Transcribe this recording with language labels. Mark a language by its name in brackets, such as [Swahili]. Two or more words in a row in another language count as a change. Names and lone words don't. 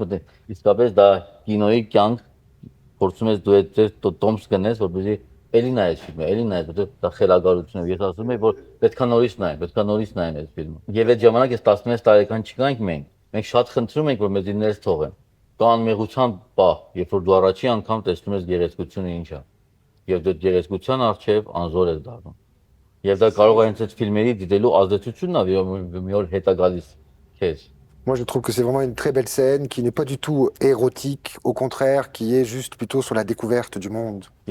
[Armenian] մտնենք։ Իսկապես դա կինոյի կյանք փորձում ես դու այդ տոմս գնես, որպեսզի էլի նայես ֆիլմը, էլի նայես, որտեղ դա խելագարություն է։ Ես ասում եմ, որ պետքա նորից նայեմ այս ֆիլմը։ Եվ այդ ժամանակ ես 16 տարեկան չկանք մենք շատ խնդրում ենք, որ մեզ ներս թողեն։ Կա անմեղության պահ, երբ որ դու առաջի անգամ տեսնում ես գեղեցկությունը ինչ է։ Եվ դու գեղեցկության առջև անզոր ես դառնում։ Եվ դա կարող է հենց այդ ֆիլմերի դիտելու ազդեցությունն է, որ մի օր հետա գալիս քեզ։ [French] Moi, je trouve que c'est vraiment une très belle scène qui n'est pas du tout érotique, au contraire, qui est juste plutôt sur la découverte du monde.